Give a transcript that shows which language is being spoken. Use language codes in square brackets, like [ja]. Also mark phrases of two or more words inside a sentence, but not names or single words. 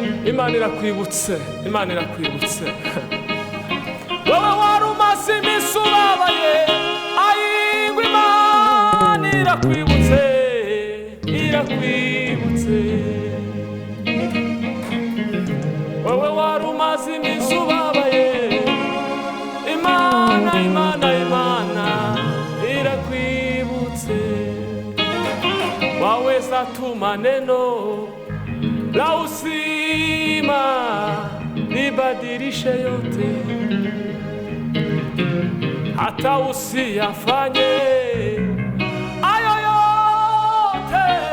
[rw] Imana irakwibutse, Imana irakwibutse. Wowe wari umaze iminsi ubabaye, ai, ngo Imana irakwibutse, irakwibutse. Wowe wari umaze iminsi ubabaye, Imana, Imana, Imana irakwibutse. [sw] Waweza tuma neno la uzima libadilishe yote, hata usiyafanye ayo yote.